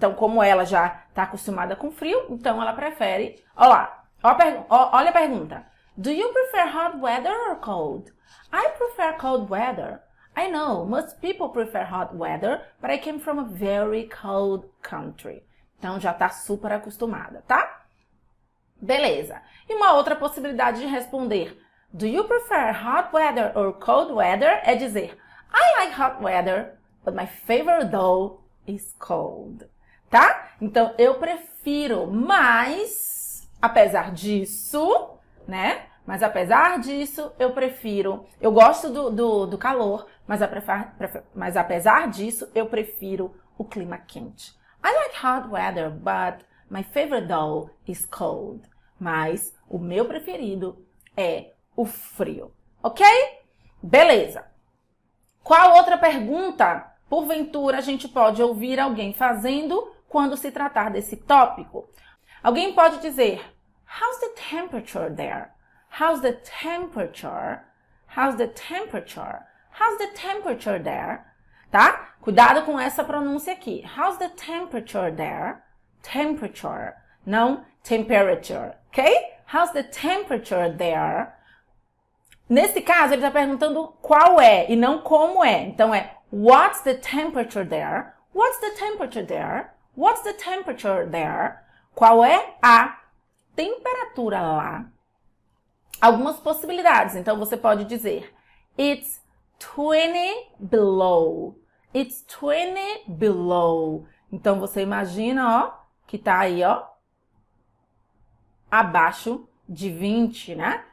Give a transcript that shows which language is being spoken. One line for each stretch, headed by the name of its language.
Portuguese: Então, como ela já está acostumada com frio, então ela prefere... Olha a pergunta.
English: Do you prefer hot weather or cold? I prefer cold weather. I know, most people prefer hot weather, but I came from a very cold country.
Portuguese: Então, já está super acostumada, tá? Beleza. E uma outra possibilidade de responder do you prefer hot weather or cold weather é dizer
English: I like hot weather, but my favorite though is cold. Tá?
Portuguese: Então, eu prefiro, mas apesar disso, né? Mas apesar disso, eu gosto do calor, mas apesar disso, eu prefiro o clima quente.
English: I like hot weather, but my favorite though is cold.
Portuguese: Mas o meu preferido é o frio, ok? Beleza. Qual outra pergunta, porventura, a gente pode ouvir alguém fazendo quando se tratar desse tópico? Alguém pode dizer,
English: how's the temperature there? How's the temperature? How's the temperature? How's the temperature there? Tá?
Portuguese: Cuidado com essa pronúncia aqui.
English: How's the temperature there?
Portuguese: Temperature, não temperature, ok?
English: How's the temperature there?
Portuguese: Nesse caso, ele está perguntando qual é e não como é. Então, é
English: what's the temperature there? What's the temperature there? What's the temperature there?
Portuguese: Qual é a temperatura lá? Algumas possibilidades. Então, você pode dizer
English: it's 20 below. It's 20 below.
Portuguese: Então, você imagina, que tá aí, abaixo de 20, né?